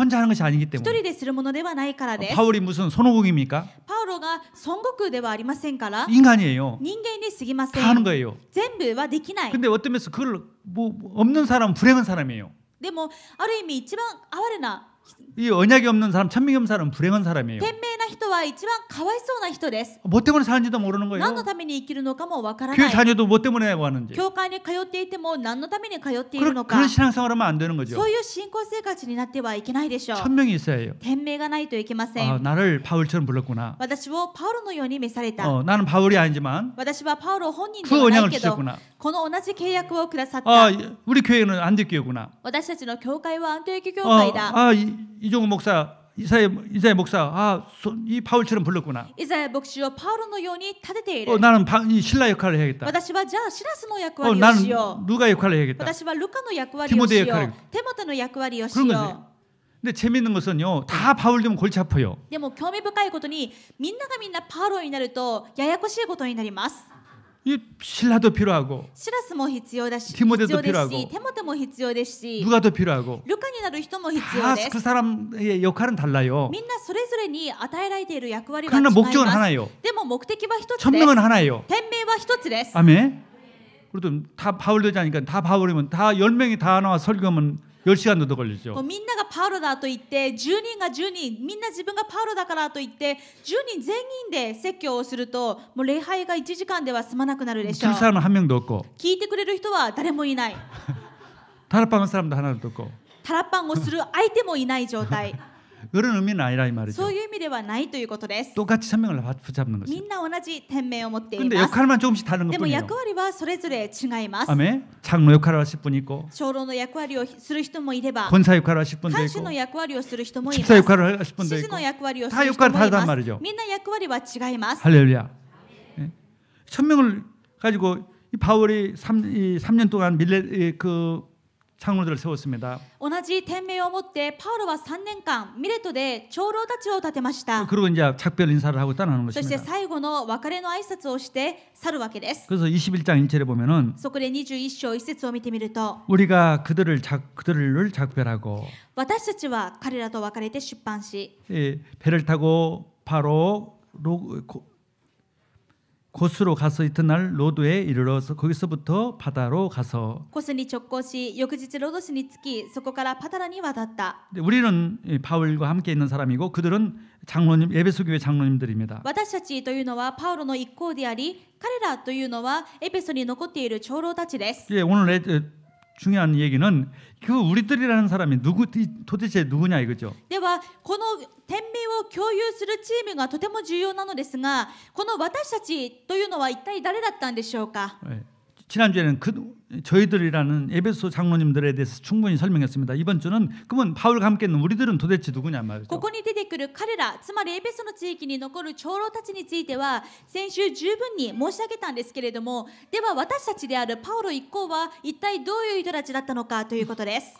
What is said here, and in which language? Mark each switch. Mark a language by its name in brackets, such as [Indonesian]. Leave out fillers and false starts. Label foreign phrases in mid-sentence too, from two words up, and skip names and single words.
[Korean] 혼자 하는 것이 아니기 [Japanese] 一 [Korean] 때문에 [Japanese] 人でするものではないからです。 [Korean] 바울이 무슨 손오공입니까? [Japanese] パウロが孫悟空ではありませんから、 [Korean] 인간이에요. [Japanese] 人間に過ぎませ [Korean] 다 하는 [Japanese] ん。 [Korean] 거예요. [Japanese] 全部はできない。 [Korean] 근데 어떤 면에서 그걸 뭐 없는 사람은 불행한 사람이에요. [Japanese] でもある意味一番哀れな [Korean] 이 언약이 없는 사람, 천명이 없는 사람은 불행한 사람이에요. [Japanese] 賢明な人は一番かわいそうな人です。 [Korean] 뭐 때문에 사는지도 모르는 [Japanese] 何の [Korean] 거예요. [Japanese] ために生きるのかもわから [Korean] 교회 [Japanese] ない。 [Korean] 자녀도 뭐 때문에 하고 하는지. [Japanese] 教会に通っていても何のために通っているのか [Korean] 그런 신앙생활하면 안 되는 거죠. [Japanese] そういう信仰生活になってはいけないでしょう。 [Korean] 천명이 있어야 해요. [Japanese] 賢明がないといけませ [Korean] 아, [Japanese] ん。 [Korean] 나를 바울처럼 불렀구나. [Japanese] 私をパウロのように召された。 [Korean] 나는 바울이 아니지만 [Japanese] 私はパウロ本人で [Korean] 그 [Japanese] はない [Korean] 언약을 [Japanese] けど、 [Korean] 주셨구나. [Japanese] この同じ契約をくださっ [Korean] 아, [Japanese] た。 [Korean] 우리 교회는 안디교회구나. [Japanese] 私たちの教会はアントヨキ教会だ。 [Korean] 이종우 목사, 이사야 목사, 이 바울처럼 불렀구나. [Japanese] イザヤ牧師をパウロのように立てている。 [Korean] 나는 이 신라 역할을 해야겠다. [Japanese] 私はじゃあシラスの役割を [Korean] 나는 [Japanese] しよう。 [Korean] 누가 역할을 해야겠다. [Japanese] 私はルカの役割をし [Korean] 디모데 [Japanese] よ [Korean] 역할을 [Japanese] う。テモテの役割をし [Korean] 그런 [Japanese] よ [Korean] 거지. [Japanese] う。 [Korean] 근데 재밌는 것은요, 다 바울 되면 골치 아파요. [Japanese] でも興味深いことにみんながみんなパウロになるとややこしいことになります。 [Korean] 이 신라도 필요하고 [Japanese] シラスも必要だし、ティモテと必要ですし、 [Korean] 필요하고 [Japanese] テモテも必要ですし、 [Korean] 누가 더 필요하고 [Japanese] ルカになる人も必要 [Korean] 다 [Japanese] です [Korean] 그 。 사람의 역할은 달라요. [Japanese] みんなそれぞれに与えられている役割は違い [Korean] 그러나 [Japanese] ます。 [Korean] 목적은 하나예요. [Japanese] でも目的は一つです。 [Korean] 천명은 하나예요. [Japanese] 天命は一つです。 [Korean] 아멘. 그래도 다 바울 되자니까 다 바울이면 다 10명이 다 나와 설교하면 10시간도 더 [Japanese] こう [Korean] 걸리죠. [Japanese] みんながパウロだと言って10人が10人みんな自分がパウロだからと言って10人全員で説教をするともう礼拝が1時間では済まなくなるでしょう。 [Korean] 줄 사람은 한 명도 없고 [Japanese] 聞いてくれる人は誰もいない。 [Korean] 다락방한 사람도 하나도 없고 [Japanese] タラッパンをする相手もいない状態。 [Korean] 그런 의미는 아니라 이 말이죠. [Japanese] そういう意味ではないということです。 [Korean] 똑같이 천명을 붙잡는 [Japanese] み [Korean] 것이죠. [Japanese] んな同じ天命を持ってい [Korean] 근데 [Japanese] ます。 [Korean] 역할만 조금씩 다른 [Japanese] でも [Korean] 것뿐이에요. [Japanese] 役割はそれぞれ違います。 [Korean] 아멘. 장로 역할을 하실 분이 있고 [Japanese] 長老の役割をする人もいれば、 [Korean] 권사 역할을 하실 분도 [Japanese] 看 [Korean] 있고 [Japanese] 守の役割をする人もいま [Korean] 집사 [Japanese] す。 [Korean] 역할을 하실 분도 [Japanese] 執事 [Korean] 있고 [Japanese] の役割をす [Korean] 다 [Japanese] る人も [Korean] 역할이 [Japanese] い [Korean] 다르단 [Japanese] ます。 [Korean] 말이죠. [Japanese] みんな役割は違います。 [Korean] 할렐루야. 예. 천명을 가지고 이 바울이 3년 동안 그 장로들을 세웠습니다. [Japanese] 同じ天命を持ってパウロは3年間ミレトで長老たちを立てました。 [Korean] 그리고 이제 작별 인사를 하고 떠나는 [Japanese] そして [Korean] 것입니다. [Japanese] 最後の別れの挨拶をして去るわけです。 [Korean] 그래서 21장 1절에 보면은 [Japanese] そこで21章1節を見てみると、 [Korean] 우리가 그들을 작별하고 [Japanese] 私たちは彼らと別れて出版し、 [Korean] 배를 타고 바로 고스로 가서 이튿날 로도에 이르러서 거기서부터 바다로 가서 [Japanese] コスに直行し、翌日ロドスに着き、そこからパタラに渡った。 [Korean] 우리는 바울과 함께 있는 사람이고 그들은 장로님 에베소 교회 장로님들입니다. [Japanese] 私たちというのはパウロの一行であり、彼らというのはエペソに残っている長老たちです。 [Korean] 오늘 중요한 얘기는 그 우리들이라는 사람이 도대체 누구냐 이거죠. [Japanese] ではこの天命を共有するチームがとても重要なのですが、この私たちというのは一体誰だったんでしょうか。 [Korean] 지난주에는 저희들이라는 에베소 장로님들에 대해서 충분히 설명했습니다. 이번 주는 그러면 바울과 함께 있는 우리들은 도대체 누구냐 말이죠. [Japanese] ここに出てくる彼ら、つまりエペソの地域に残る長老たちについては先週十分に申し上げたんですけれども、では私たちであるパウロ一行は一体どういう人たちだったのかということです。